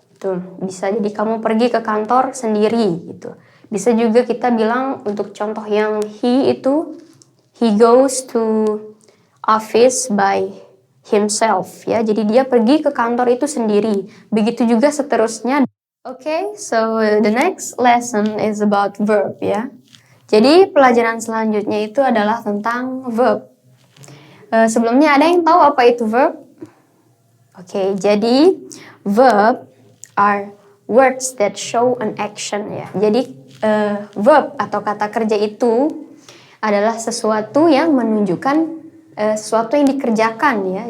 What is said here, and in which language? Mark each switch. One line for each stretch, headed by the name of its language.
Indonesian: Tuh, bisa jadi kamu pergi ke kantor sendiri gitu. Bisa juga kita bilang untuk contoh yang he itu
English: he goes to office by himself
Indonesian: ya. Jadi dia pergi ke kantor itu sendiri. Begitu juga seterusnya.
English: Okay, so the next lesson is about verb ya.
Indonesian: Jadi pelajaran selanjutnya itu adalah tentang verb. Sebelumnya ada yang tahu apa itu verb? Okay, jadi
English: verb are words that show an action
Indonesian: ya. Jadi verb atau kata kerja itu adalah sesuatu yang menunjukkan sesuatu yang dikerjakan ya.